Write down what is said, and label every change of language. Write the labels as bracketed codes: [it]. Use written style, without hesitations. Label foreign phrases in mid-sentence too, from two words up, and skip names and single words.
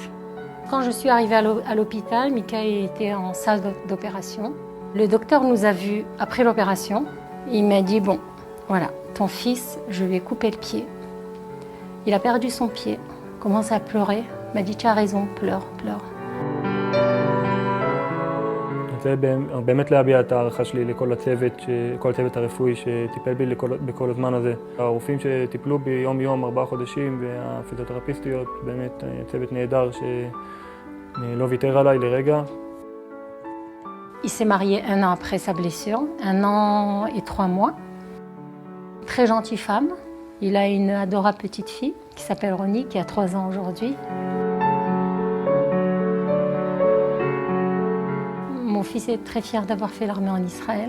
[fr] Quand je suis arrivée à l'hôpital, Michael était en salle d'opération. Le docteur nous a vus après l'opération. Il m'a dit, bon, voilà, ton fils, je lui ai coupé le pied. Il a perdu son pied, commence à pleurer. Il m'a dit, tu as raison, pleure, pleure. [he] אני רוצה באמת להביע את הערכה שלי לכל הצוות הרפואי שטיפל בי בכל הזמן הזה. הרופאים שטיפלו בי יום-יום, 4 חודשים, והפיזיותרפיסטיות, באמת צוות נהדר שלא ויתר עליי לרגע. [fr] Il s'est marié 1 an après sa blessure, 1 an et 3 mois. Très gentille femme. Il a une adorable petite fille qui s'appelle Ronnie, qui a 3 ans aujourd'hui. Mon fils est très fier d'avoir fait l'armée en Israël.